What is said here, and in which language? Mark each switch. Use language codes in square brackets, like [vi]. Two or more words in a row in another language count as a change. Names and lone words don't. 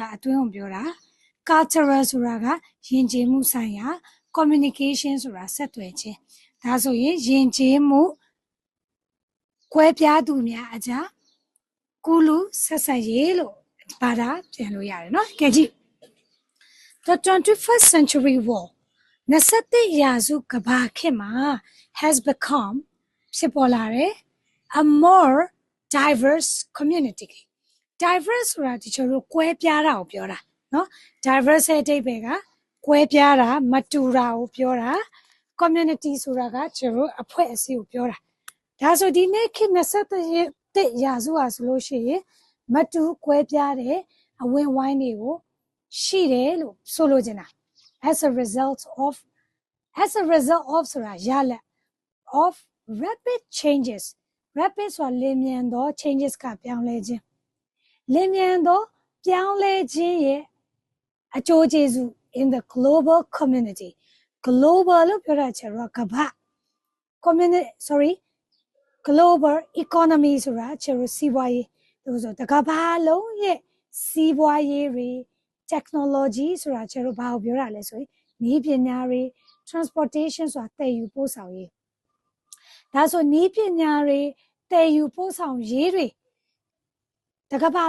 [my] အတွင်းကိုပြောတာ Cultural ဆိုတာကယဉ်ကျေးမှုဆိုင်ရာ Communication ဆိုတာဆက်သွယ်ခြင်းဒါဆိုရင်ယဉ်ကျေးမှုကွဲပြားသူများအကြားကူးလူးဆက်ဆံရေးလို့ဘာသာပြန်လို့ရတယ်နော် ကြည့်ကြည့် [en] The 21st century world [my] 21 ရာစုကမ္ဘာခေတ်မှာ [en] has become [my] ဖြစ်ပေါ်လာတယ် [en] a more diverse community [my] diverse ဆိုတာဒီကျတော့ကွဲပြားတာကိုပြော တာနော် diverse ရဲ့အဓိပ္ပာယ်ကကွဲပြားတာမတူတာကိုပြောတာcommunity ဆိုတာကကျွန်တော်အဖွဲ့အစည်းကို ပြောတာဒါဆိုဒီနေ့ခေတ်21ရာစုဟာဆိုလို့ရှိရင်မတူကွဲပြားတဲ့အဝင်ဝိုင်းတွေကိုရှိတယ်လို့ဆိုလိုချင်တာ [en] as a result of [my] ဆိုတာရလဒ် [en] of rapid changes [my] rapid ဆိုတာလျင်မြန်သော changes ကပြောင်းလဲခြင်းလျင်မြန်သောပြောင်းလဲခြင်းရဲ့အကျိုးကျေးဇူး [en] in the global community [my] global လို့ပြောတာကျတော့ကမ္ဘာ [en] global economy [my] ဆိုတာကျတော့စီးပွားရေးလို့ဆိုတကမ္ဘာလုံးရဲ့စီးပွားရေးတွေ technology ဆိုတာကျတော့ဘာကိုပြောတာလဲဆိုရင်နည်းပညာတွေ transportation ဆိုတာသယ်ယူပို့ဆောင်ရေးဒါဆိုနည်းပညာတွေသယ်ယူပို့ဆောင်ရေးတွေတကမ္ဘာ